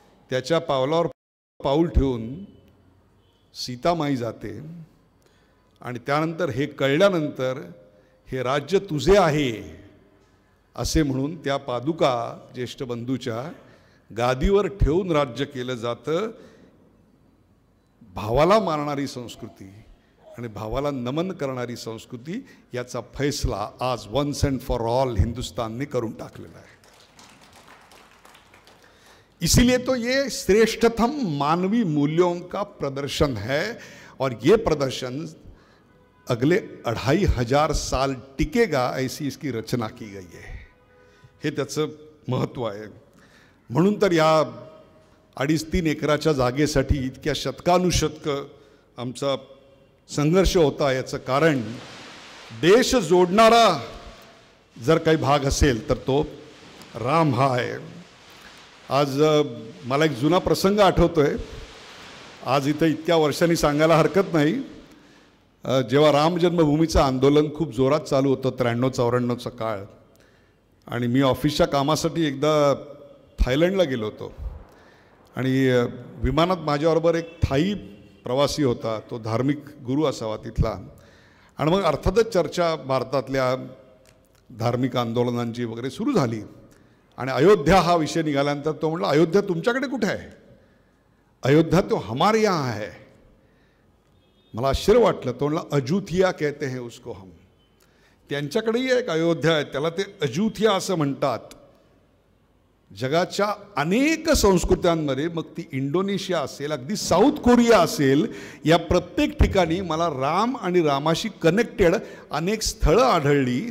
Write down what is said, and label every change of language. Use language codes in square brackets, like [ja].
[mr] त्याच्या पावलावर पाऊल ठेवून सीतामाई जाते, आणि त्यानंतर हे कळल्यानंतर हे राज्य तुझे आहे असे म्हणून त्या पादुका ज्येष्ठ बंधूच्या गादीवर ठेवून राज्य केलं जातं. भावाला मारणारी संस्कृती आणि भावाला नमन करणारी संस्कृती याचा फैसला आज [en] once and for all [mr] Hindustan ने करून टाकलेला आहे. [hi] इसीलिए तो ये श्रेष्ठतम मानवी मूल्यों का प्रदर्शन है, और ये प्रदर्शन अगले 2500 साल टिकेगा ऐसी इसकी रचना की गई है. [mr] हे त्याचं महत्त्व आहे. म्हणून तर या 2.5-3 एकराच्या जागेसाठी इतक्या शतकानुशतक आमचा संघर्ष होता. याचं कारण देश जोडणारा जर काही भाग असेल तर तो राम हा आहे. आज मला एक जुना प्रसंग आठवतोय, आज इथं इतक्या वर्षांनी सांगायला हरकत नाही. जेव्हा राम जन्मभूमीचं आंदोलन खूप जोरात चालू होतं 93-94चा काळ, आणि मी ऑफिसच्या कामासाठी एकदा थायलंडला गेलो होतो, आणि विमानात माझ्याबरोबर एक थाई प्रवासी होता, तो धार्मिक गुरु असावा तिथला. आणि मग अर्थातच चर्चा भारतातल्या धार्मिक आंदोलनांची वगैरे सुरू झाली, आणि अयोध्या हा विषय निघाल्यानंतर तो म्हटला, अयोध्या तुमच्याकडे कुठे आहे? [hi] अयोध्या तो हमारे यहाँ है. [mr] मला आश्चर्य वाटलं. तो म्हणला, अजूथिया [hi] कहते हैं उसको हम. [mr] त्यांच्याकडेही एक अयोध्या आहे, त्याला ते अजूथिया असं म्हणतात. जगाच्या अनेक संस्कृत्यांमध्ये, मग ती इंडोनेशिया असेल, अगदी साऊथ कोरिया असेल, या प्रत्येक ठिकाणी मला राम आणि रामाशी कनेक्टेड अनेक स्थळं आढळली.